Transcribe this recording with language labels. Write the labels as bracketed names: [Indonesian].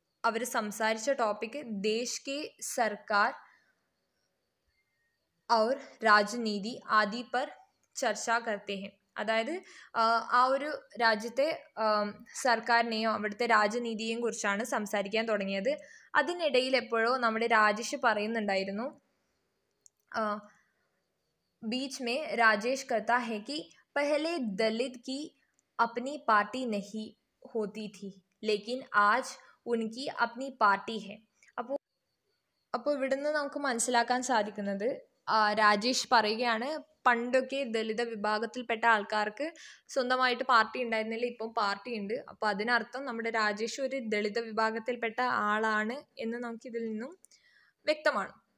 [Malayalam] അവർ സംസാരിച്ച ടോപ്പിക്ക് [Hindi] ദേശ് കെ സർക്കാർ ഔർ രാജനീതി ആദി പർ ചർച്ച കർത്തേ ഹെ. [Malayalam] അതായത് ആ ഒരു രാജ്യത്തെ സർക്കാരിനെയും അവിടുത്തെ രാജനീതിയെയും കുറിച്ചാണ് സംസാരിക്കാൻ തുടങ്ങിയത്. അതിനിടയിൽ എപ്പോഴോ നമ്മുടെ രാജേഷ് പറയുന്നുണ്ടായിരുന്നു, [Hindi] बीच में राजेश कहता है कि पहले दलित की अपनी पार्टी नहीं होती थी, लेकिन आज उनकी अपनी पार्टी है. [Malayalam] അപ്പോൾ ഇവിടുന്ന് നമുക്ക് മനസ്സിലാക്കാൻ സാധിക്കുന്നത്, രാജേഷ് പറയുകയാണ്, പണ്ടൊക്കെ ദലിത വിഭാഗത്തിൽപ്പെട്ട ആൾക്കാർക്ക് സ്വന്തമായിട്ട് പാർട്ടി ഉണ്ടായിരുന്നില്ല, ഇപ്പം പാർട്ടി ഉണ്ട്. അപ്പോൾ അതിനർത്ഥം നമ്മുടെ രാജേഷ് ഒരു ദളിത വിഭാഗത്തിൽപ്പെട്ട ആളാണ് എന്ന് നമുക്കിതിൽ നിന്നും വ്യക്തമാണ്.